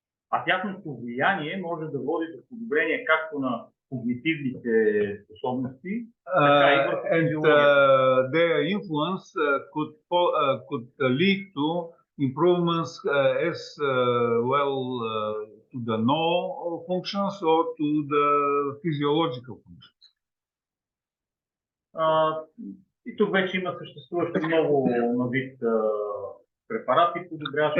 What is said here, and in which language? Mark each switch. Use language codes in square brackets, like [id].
[bg] А тяхното влияние може да води до подобрение както на когнитивните способности, така и върху физиологията. [en] Their influence could lead to improvements as well to the neural functions or to the physiological functions. [bg] И тук вече има съществуващи много на вид препарати, подобряващи.